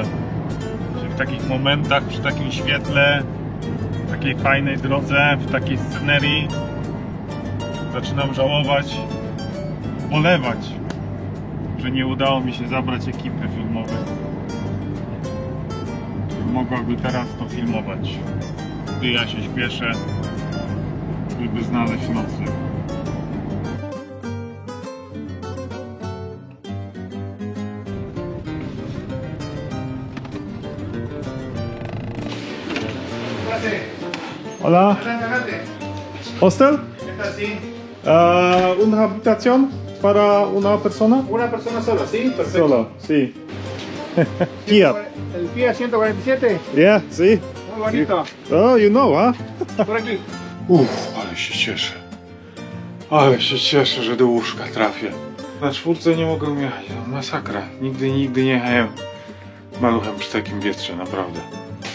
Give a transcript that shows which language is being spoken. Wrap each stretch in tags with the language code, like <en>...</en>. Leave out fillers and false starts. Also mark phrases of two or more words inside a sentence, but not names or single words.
<pl>W takich momentach, przy takim świetle, w takiej fajnej drodze, w takiej scenerii zaczynam żałować, bolewać, że nie udało mi się zabrać ekipy filmowej. Mogłaby teraz to filmować, gdy ja się śpieszę, żeby znaleźć nocleg.</pl> <es>Hola. Hostel? Una habitación para una persona? Una persona sola, ¿sí? Perfecto. Solo, sí. Fiat. El Fiat 147, Yeah, sí. muy bonito.</es> <en>Oh, you know, huh?</en> <es>Por aquí.</es> <pl>Ale się cieszę. Ale się cieszę, że do łóżka trafię. Na czwórce nie mogę jechać. Masakra. Nigdy nie jechałem maluchem przy takim wietrze, naprawdę.</pl>